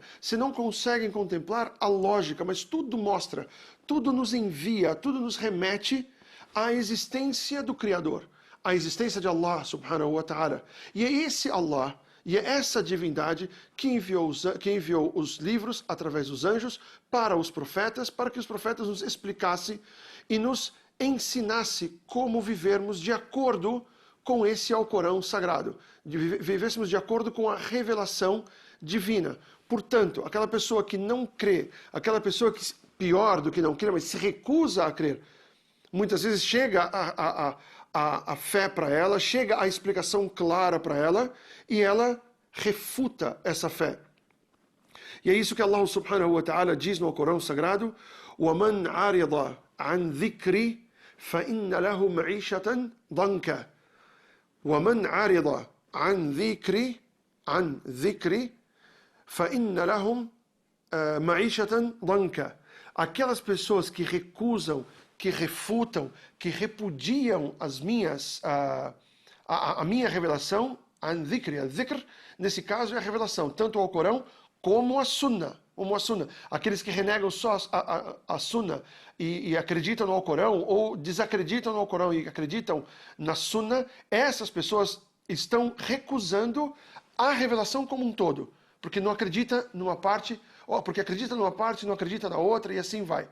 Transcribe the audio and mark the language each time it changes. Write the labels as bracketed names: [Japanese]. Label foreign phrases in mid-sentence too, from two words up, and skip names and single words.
[Portuguese] Se não conseguem contemplar a lógica, mas tudo mostra, tudo nos envia, tudo nos remete à existência do Criador, à existência de Allah [Arabic] سبحانه وتعالى. [Portuguese] E é esse Allah, e é essa divindade que enviou os livros através dos anjos para os profetas, para que os profetas nos explicassem e nos ensinassem como vivermos de acordo com esse Alcorão sagrado, vivêssemos de acordo com a revelação divina. Portanto, aquela pessoa que não crê, aquela pessoa que, pior do que não crê, mas se recusa a crer, muitas vezes chega a fé para ela, chega a explicação clara para ela, e ela refuta essa fé. E é isso que Allah [Arabic] سبحانه وتعالى [Portuguese] diz no Alcorão Sagrado: [Arabic] وَمَنْ عَرِضَ عَنْ ذِكْرِ فَإِنَّ لَهُ مَعِيشَةً ضَنْكًا وَمَنْ عَرِضَ عَنْ ذِكْرِ فَإِنَّ لَهُمْ مَعِيشَةً ضَنْكًا. [Portuguese] Aquelas pessoas que recusam, que refutam, que repudiam a minha revelação, dhikr, nesse caso é a revelação, tanto o Alcorão como a Sunnah. Aqueles que renegam só a Sunnah e acreditam no Alcorão, ou desacreditam no Alcorão e acreditam na Sunnah, essas pessoas estão recusando a revelação como um todo, porque não acredita numa parte, porque acredita numa parte, não acredita na outra, e assim vai.